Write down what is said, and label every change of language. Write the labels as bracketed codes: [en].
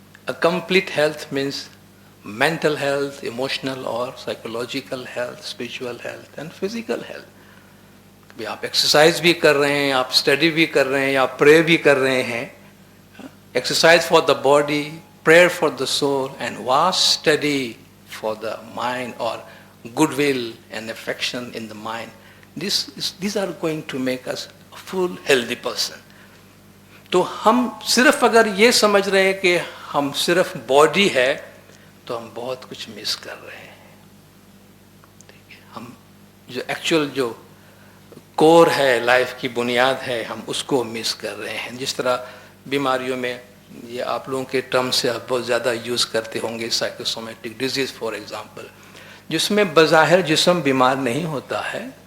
[en] A complete health means mental health, emotional or psychological health, spiritual health and physical health۔ [ur] کبھی آپ exercise بھی کر رہے ہیں، آپ اسٹڈی بھی کر رہے ہیں، آپ پرے بھی کر رہے ہیں۔ [en] Exercise for the body, prayer for the soul and vast study for the mind or goodwill and affection in the mind. These are going to make us a full healthy person. [ur] تو ہم صرف اگر یہ سمجھ رہے ہیں کہ ہم صرف باڈی ہے تو ہم بہت کچھ مس کر رہے ہیں۔ ہم جو ایکچوئل جو کور ہے، لائف کی بنیاد ہے، ہم اس کو مس کر رہے ہیں۔ جس طرح بیماریوں میں یہ آپ لوگوں کے ٹرم سے آپ بہت زیادہ یوز کرتے ہوں گے، سائیکوسومیٹک ڈیزیز فار ایگزامپل، جس میں بظاہر جسم بیمار نہیں ہوتا ہے